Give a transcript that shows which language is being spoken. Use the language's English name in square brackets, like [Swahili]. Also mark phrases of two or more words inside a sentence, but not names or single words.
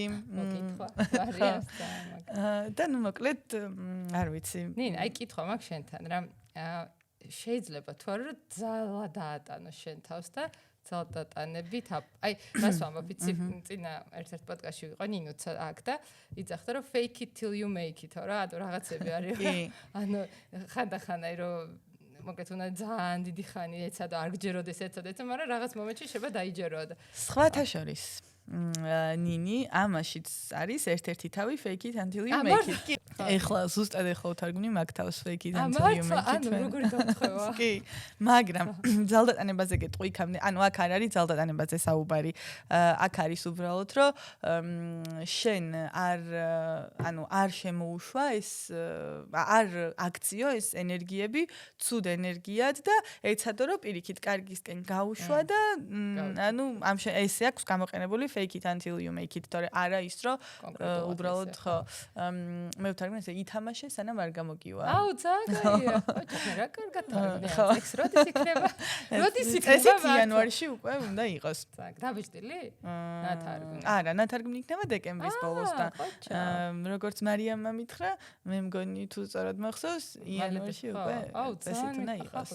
[Georgian] მოგკითხვა. და ნუ მოკლედ არ ვიცი. ნინა, აი კითხვა მაქვს შენთან რა. შეიძლება თუ არა ძალა დაატანო შენ თავს და ძალა დატანებით აი მას ვამბობ იცი წინა ერთ-ერთ პოდკასტში ვიყო ნინოც აქ და იძახდა რომ [English] fake it till you make it [Georgian] რა რაღაცები არის ანუ ხანდახან აი რომ მოკლედ უნდა ძალიან დიდი ხანი ეცა და არ გჯეროდეს ეცა და ეცა მაგრამ რაღაც მომენტში შეიძლება დაიჯერო და სხვათა შორის ნინი ამაშიც არის ერთ-ერთი თავი [English] fake it until you make it. [Georgian] ეხლა ზუსტად ეხლა ვთარგმნი მაგ თავს [English] fake it until you make it. [Georgian] ანუ როგორ დავთხოვა? კი, მაგრამ ძალდატანებაზე გეტყვი იქამდე, ანუ აქ არ არის ძალდატანებაზე საუბარი. აქ არის უბრალოდ რომ შენ არ შემოუშვა ეს არ აქციო ეს ენერგიები ცუდ ენერგიად და ეცადო რომ პირიქით კარგისკენ გაუშვა და ანუ ესე აქვს გამოყენებული [English] fake it until you make it, [Georgian] თორე არა ის რომ უბრალოდ ხო მე ვთარგმნე ესე ითამაშე სანამ არ გამოგივა. აუ ძალიან კაია. ოჩახე რა კარგად თარგმნია. ეს როდის იქნება? როდის იქნება? ეს იანვარში უკვე უნდა იყოს. დაბეჭდილი? ნათარგმნი. არა, ნათარგმნი იქნება დეკემბრის ბოლოს და როგორც მარიამმა მითხრა, მე მგონი თუ სწორად მახსოვს, იანვარში უკვე ესეთ უნდა იყოს.